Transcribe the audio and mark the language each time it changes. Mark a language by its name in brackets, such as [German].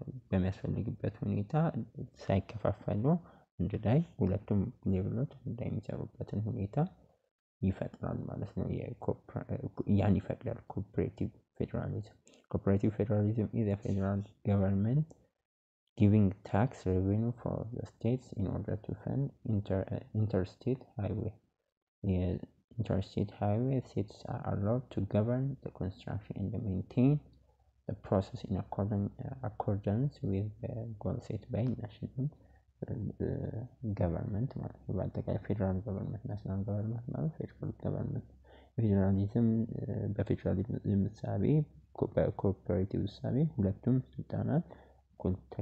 [Amharic] በሚያስፈልግበት ሁኔታ ሳይከፋፈሉ አንድ ላይ ሁለቱም ሌቭሎች አንድ ላይ የሚሰሩበትን ሁኔታ ይፈጥራል ማለት ነው። ያን ይፈቅዳል ኮኦፕሬቲቭ ፌደራሊዝም። [English] Cooperative federalism is a federal government giving tax revenue for the states in order to fund interstate highway. [Amharic] Interstate highway states are allowed to govern the construction and maintain the process in accordance with the goals set by national government. በአጠቃላይ ፌደራል ገቨርንመንት ናሽናል ገቨርንመንት ማለት ፌደራል ገቨርንመንት ፌደራሊዝም በፌደራሊዝም እሳቤ በኮኦፐሬቲቭ እሳቤ ሁለቱም ስልጣናት እኩል